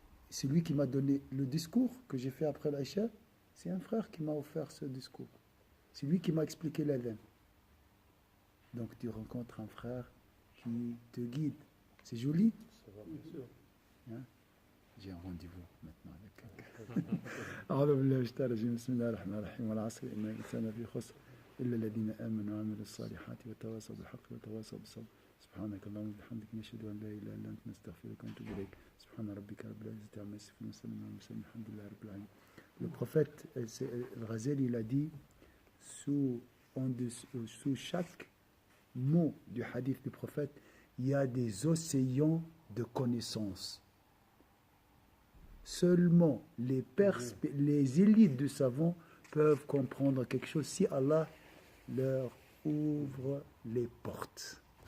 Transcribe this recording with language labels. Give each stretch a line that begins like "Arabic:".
French: celui qui m'a donné le discours que j'ai fait après l'Aïcha, c'est un frère qui m'a offert ce discours. C'est lui qui m'a expliqué l'adhan. Donc tu rencontres un frère qui te guide. C'est joli. Ça va, bien sûr. Hein? J'ai un rendez-vous maintenant avec quelqu'un.
Arabic: أعوذ بالله من الشيطان الرجيم بسم الله الرحمن الرحيم والعصر إن الإنسان في خسر إلا الذين آمنوا وعملوا الصالحات وتواصوا بالحق وتواصوا بالصبر سبحانك اللهم وبحمدك نشهد أن لا إله إلا أنت نستغفرك ونتوب إليك سبحان ربك رب العزة عما يصفون وسلام على المرسلين الحمد لله رب العالمين.
French: Le prophète Ghazali, il a dit sous chaque mot du hadith du prophète, il y a des océans de connaissances. Seulement les élites de savants peuvent comprendre quelque chose si Allah leur ouvre les portes.